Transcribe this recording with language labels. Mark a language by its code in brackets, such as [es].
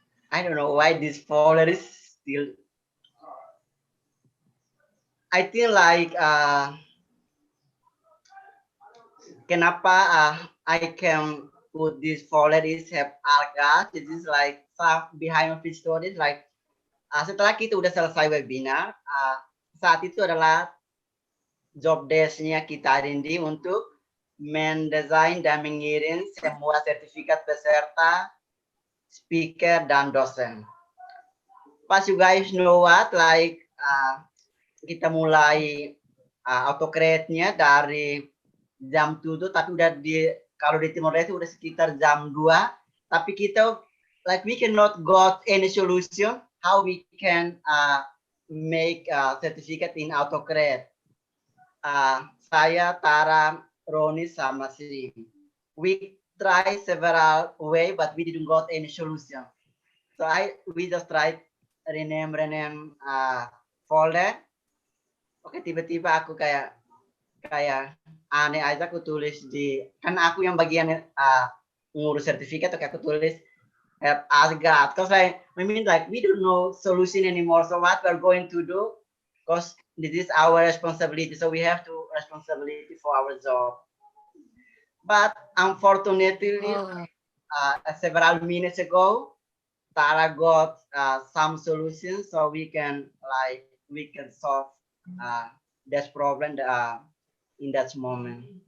[en] I don't know why this folder is still. I think like [id] kenapa [en] I can put this folder is Help Us God. [id] This is like behind of the stories like setelah kita udah selesai webinar, saat itu adalah job desk-nya kita R&D untuk mendesain dan mengirim semua sertifikat peserta, speaker, dan dosen. Pas [en] you guys know what, like [id] kita mulai autocrate-nya dari jam 7, tapi udah kalau di Timor Leste udah sekitar jam 2, tapi kita [en] like we cannot got any solution how we can make certificate in autocrate. [id] Saya, Tara, Roni, sama Sri. [en] We try several way, but we didn't got any solution. So we just tried rename folder. [id] Oke, tiba-tiba aku kayak aneh aja, aku tulis kan aku yang bagian ngurus sertifikat atau kayak aku tulis [en] ask God, because like I mean like we don't know solution anymore, so what we're going to do, because this is our responsibility, so we have to responsibility for our job. But unfortunately, several minutes ago, Tara got some solutions, so we can solve this problem in that moment.